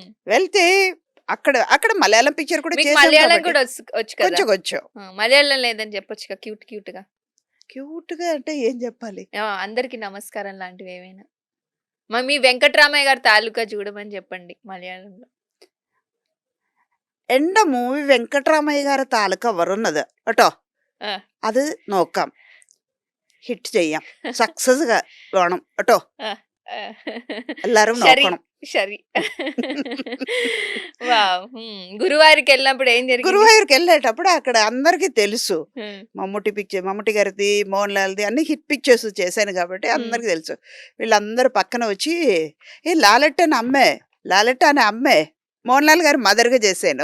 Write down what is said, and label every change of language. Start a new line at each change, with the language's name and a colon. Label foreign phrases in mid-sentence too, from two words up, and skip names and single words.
Telugu: వెళ్తే అక్కడ అక్కడ మలయాళం పిక్చర్ కూడా మీకు చేసాం మలయాళం కాబట్టి కూడా వచ్చు కదా! కొంచెం కొంచెం. ఆ! మలయాళం లేదని చెప్పొచ్చుగా
English: cute cute.
Telugu: క్యూట్‌గా అంటే ఏం చెప్పాలి? ఆ! అందరికి నమస్కారం లాంటివేవైనా. మీ వెంకట్రామయ్య గారి తాలూకా చూడమని చెప్పండి మలయాళంలో.
Malayalam: 'എന്റെ മൂവി വെങ്കട്ടരാമയ്യ గారి తాలూకా వరున్నది കേട്ടോ
Telugu: ఆ!
Malayalam: അത് നോക്കാം ഹിറ്റ് ചെയ്യാം സക്സസ് വേണം കേട്ടോ
Telugu: ఆ! ఆ!
Malayalam: എല്ലാവരും ശരി. നോക്കണം ശരി. వావ్! హ్మ్.
Telugu: గురువారికెళ్ళినప్పుడు ఏం జరిగింది? గురువాయూర్కి వెళ్ళేటప్పుడు అక్కడ అందరికీ తెలుసు హ్మ్. మమ్ముటి గారిది మోహన్ లాల్ది అన్ని
English: hit pictures
Telugu: చేశాను కాబట్టి హ్మ్. అందరికీ తెలుసు వీళ్ళందరూ పక్కన వచ్చి ఏ లాలెట్ అని అమ్మే లాలెట్ అని అమ్మే మోహన్ లాల్ గారు మదర్గా చేశాను